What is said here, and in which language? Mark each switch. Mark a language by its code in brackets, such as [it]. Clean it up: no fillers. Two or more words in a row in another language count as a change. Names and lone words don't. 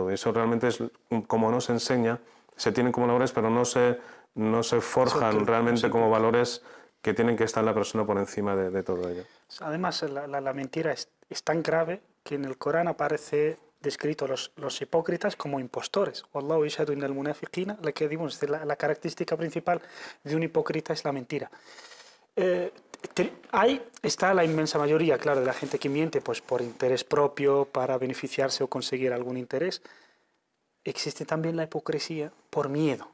[es] Y eso realmente es como nos enseña, se tienen como valores, pero no se forjan realmente como valores que tienen que estar en la persona por encima de todo ello. Además, la mentira es tan grave que en el Corán aparece descrito los hipócritas como impostores. [ar] والله يشهد إن المنافقين, [es] la que dimos, la característica principal de un hipócrita es la mentira. Ahí está la inmensa mayoría, claro, de la gente que miente pues por interés propio, para beneficiarse o conseguir algún interés. Existe también la hipocresía por miedo.